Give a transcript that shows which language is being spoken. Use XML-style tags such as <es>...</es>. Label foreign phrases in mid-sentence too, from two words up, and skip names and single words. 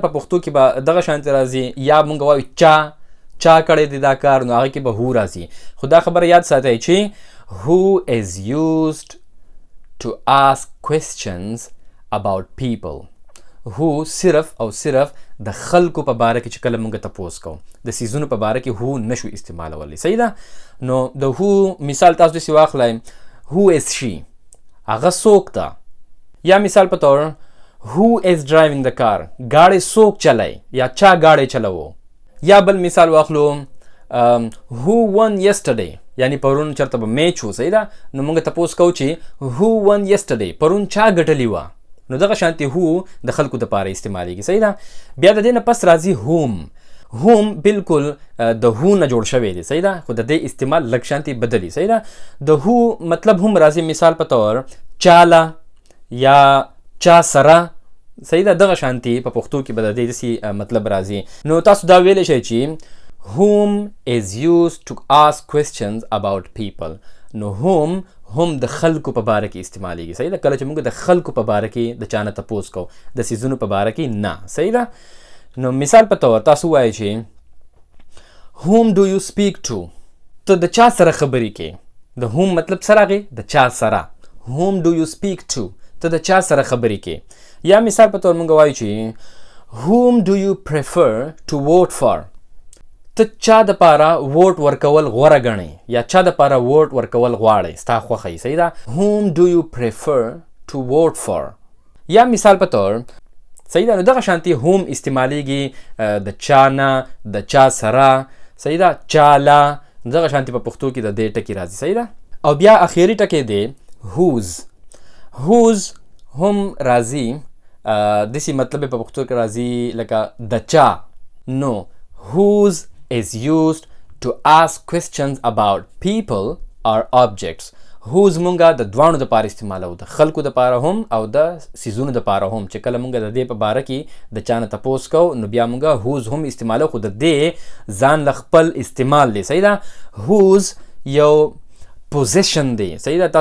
<ps>په پښتو کې به دغه شانتې راځي. یا مونږ وایو چا کړی دی دا کار، نو هغه کې به هو راځي. خو دا خبره یاد ساتئ چې</ps> <en>who is used to ask questions about people.</en> <ps>هو صرف او صرف د خلکو په باره کې چې کله مونږ تپوس کوو، د سیزونو په باره کې هو نشو استعمالولی. صحیح ده. نو د هو مثال تاسو داسې واخلئ</ps> <en>who is she؟</en> <ps>هغه څوک ده. یا مثال په طور</ps> <en>who is driving the car؟</en> <ps>ګاډی څوک چلای یا چا ګاډی چلوو. یا بل مثال واخلو</ps> <en>who won yesterday؟</en> <ps>یعنی پرون چرته به میچ و. صحیح ده. نو مونږ تپوس کوو چې</ps> <en>who won yesterday؟</en> <ps>پرون چا ګټلی وه. نو دغه شانتې هو د خلکو دپاره استعمالیږي. صحیح ده. بیا د دې نه پس راځي هوم. هوم بالکل د هو نه جوړ شوی دی. صحیح ده. خو د دې استعمال لږ شانتې بدلی. صحیح ده. د هو مطلب هم راځي مثال په طور چاله یا چا سره. صحیح ده. دغه شانتې په پښتو کې به د دې داسې مطلب راځي. نو تاسو دا ویلی شئ چې</ps> <en>whom is used to ask questions about people.</en> <ps>نو هم د خلکو په باره کې استعمالیږي. صحیح ده. کله چې موږ د خلکو په باره کې د چا نه تپوس کوو، د سیزونو په باره کې نه. صحیح ده. نو مثال په طور تاسو وایئ چې</ps> <en>whom do you speak to؟</en> <ps>ته د چا سره خبرې کوې. د whom مطلب څه راغی؟ د چا سره.</ps> <en>whom do you speak to؟</en> <ps>ته د چا سره خبرې کوې. یا مثال په طور موږ وایو چې</ps> <en>whom do you prefer to vote for؟</en> <ps>ته چا دپاره ووټ ورکول غوره ګڼې یا چا دپاره ووټ ورکول غواړئ، ستا خوښه یې. صحیح ده.</ps> <en>whom do you prefer to vote for؟</en> <ps>یا مثال په طور صحیح ده. نو دغه شانتې هم استعمالیږي د چا نه، د چا سره. صحیح ده. چاله دغه شانتې په پښتو کې د دې ټکي راځي. صحیح ده. او بیا اخیری ټکی دی</ps> <en>whose. whose</en> <ps>هم راځي داسې مطلب په پښتو کې راځي لکه د چا.</ps> <en>نو whose is used to ask questions about people or objects.</en> <ps>whose مونږه د دوانو دپاره استعمالوو، د خلکو دپاره هم او د سیزونو دپاره هم. چې کله مونږه د دې په باره کې د چا نه تپوس کوو نو بیا مونږه whose هم استعمالوو، خو د دې ځان له خپل استعمال دی. صحیح ده. whose یو پوزیشن دی. صحیح ده.</ps>